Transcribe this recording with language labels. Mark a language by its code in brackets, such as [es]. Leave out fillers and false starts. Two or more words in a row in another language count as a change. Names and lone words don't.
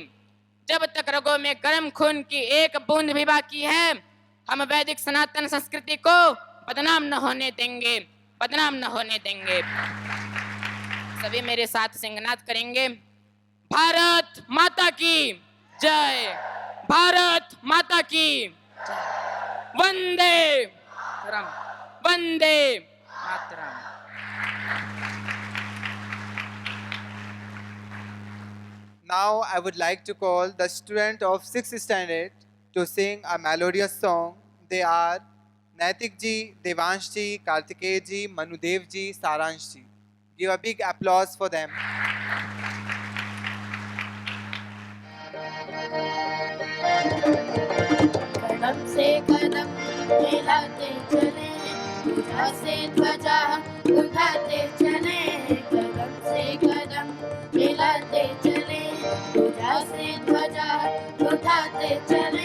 [hi] जब तक रगों में गर्म खून की एक बूंद भी बाकी है, हम वैदिक सनातन संस्कृति को बदनाम न होने देंगे, बदनाम न होने देंगे। सभी मेरे साथ सिंहनाद करेंगे। भारत माता की जय, भारत माता की जय। वंदे मातरम, वंदे मातरम। [en] Now I would like to call the student of 6th standard to sing a melodious song. They are Naitik ji, Devansh ji, Kartikeya ji, Manudev ji, Saransh ji. Give a big applause for them. [hi] कदम से कदम मिलाते चले, ध्वजा से ध्वजा उठाते चले। कदम से कदम मिलाते चले, ध्वजा से ध्वजा उठाते चले।